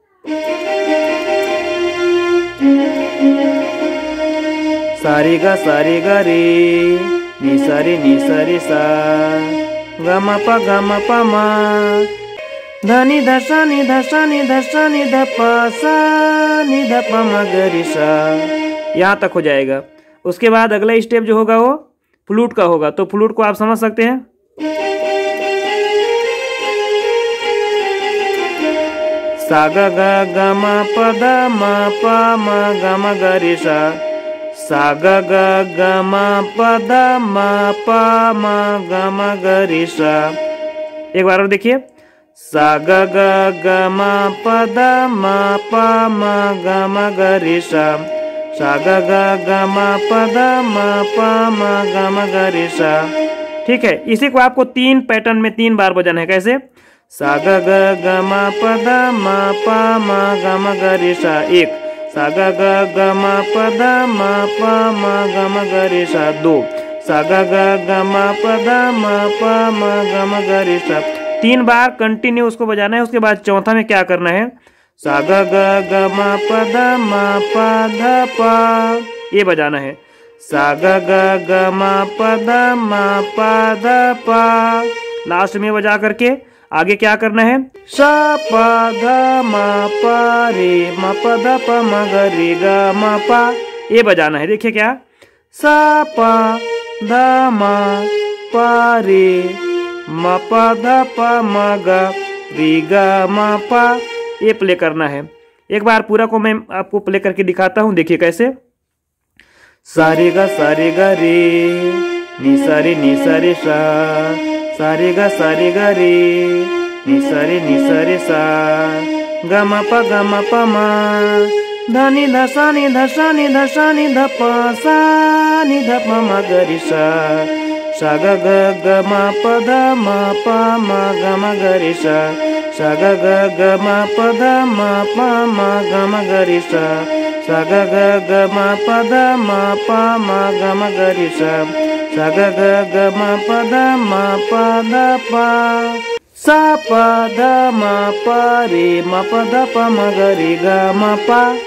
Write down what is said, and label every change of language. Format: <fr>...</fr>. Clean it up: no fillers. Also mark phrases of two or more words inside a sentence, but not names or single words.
<hi>सारे गा रे, नी सा रे सा, ग म प म, ध नी ध, सा नी ध, सा नी ध, सा नी ध, प सा, नी ध प म ग रे सा। यहाँ तक हो जाएगा। उसके बाद अगला स्टेप जो होगा वो फ्लूट का होगा, तो फ्लूट को आप समझ सकते हैं। सा ग ग म प ध म प म ग म ग रे सा, सा ग ग म प ध म प म ग म ग रे सा। एक बार और देखिए, सा ग ग म प ध म प म ग म ग रे सा, सा ग ग म प ध म प म ग म ग रे सा। ठीक है, इसी को आपको 3 पैटर्न में 3 बार बजाना है। कैसे, सा ग ग म प ध म प म ग म ग रे सा, 1, सा ग ग म प ध म प म ग म ग रे सा, 2, सा ग ग म प ध म प म ग म ग रे सा। 3 बार कंटिन्यू उसको बजाना है। उसके बाद चौथा में क्या करना है, सा ग ग म प ध म प ध प, ये बजाना है। सा ग ग म प ध म प ध प। लास्ट में बजा करके आगे क्या करना है, सा प ध म प रे म प ध प म ग रे ग म प, ये बजाना है। देखिए क्या, सा प ध म प रे म प ध प म ग रे ग म प, ये प्ले करना है। एक बार पूरा को मैं आपको प्ले करके दिखाता हूँ। देखिए कैसे, सारे गा रे, नी सा रे सा, सारे गा रे, नी सा रे सा, ग म प म, ध नी ध, सा नी ध, सा नी ध, सा नी ध, प सा, नी ध प म ग रे सा, सा ग ग म प ध म प म ग म ग रे सा, सा ग ग म प ध म प म ग म ग रे सा, सा ग ग म प ध म प म ग म ग रे सा, सा ग ग म प ध म प ध प, सा प ध म प रे म प ध प म ग रे ग म प।</hi>